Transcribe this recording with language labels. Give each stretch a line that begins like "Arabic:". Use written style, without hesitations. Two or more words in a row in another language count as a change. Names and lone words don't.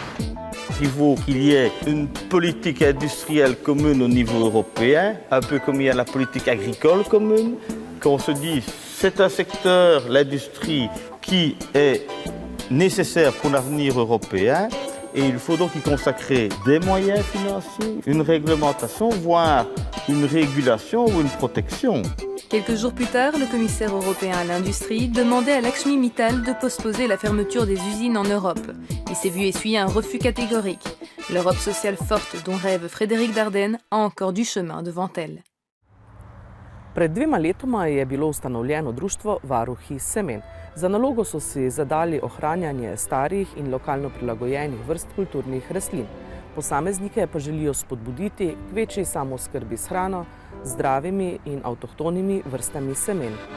French: Il faut qu'il y ait une politique industrielle commune au niveau européen, un peu comme il y a la politique agricole commune, qu'on se dise c'est un secteur, l'industrie, qui est nécessaire pour l'avenir européen et il faut donc y consacrer des moyens financiers, une réglementation, voire une régulation ou une protection. Quelques jours plus tard, le commissaire européen à l'industrie demandait à Lakshmi Mittal de postposer la fermeture des usines en Europe. Il s'est vu essuyer un refus catégorique. L'Europe sociale forte dont rêve Frédéric Dardenne a encore du chemin devant elle.
Slovenian: Pred 2 letoma je bilo ustanovljeno društvo Varuhi semen. Za nalogo so si zadali ohranjanje starih in lokalno prilagojenih vrst kulturnih rastlin. Posameznike pa želijo spodbuditi k večji samooskrbi s hrano, zdravimi in avtohtonimi vrstami semen.